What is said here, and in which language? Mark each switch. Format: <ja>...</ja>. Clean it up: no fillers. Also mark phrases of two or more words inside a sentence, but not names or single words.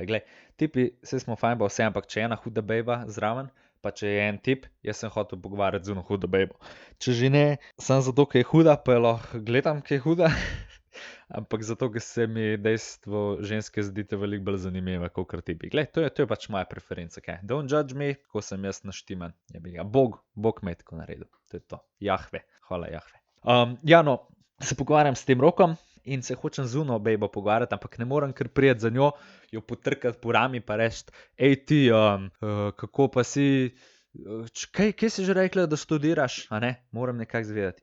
<sl>Glej, tipi, vse smo fajn, pa vse, ampak če je ena huda bejba zraven, pa če je en tip, jaz sem hotel pogovarjati z eno hudo bejbo. Če že ne, samo zato, ker je huda, pa jo lahko gledam, ker je huda, ampak zato, ker se mi dejstvo ženske zdite veliko bolj zanimive, kakor tipi. Glej, to je pač moja preferenca, kaj.</sl> <en>Don't judge me,</en> <sl>ko sem jaz naštiman. Bog me je tako naredil. To je to. Jahve. Hvala Jahve. Ja, no, se pogovarjam s tem Rokom in se hočem z uno bejbo pogovarjati, ampak ne morem kar prijeti za njo, jo potrkati po rami pa reči, ej ti, kako pa si, kaj si že rekla, da študiraš, a ne, moram nekako zvedeti.</sl>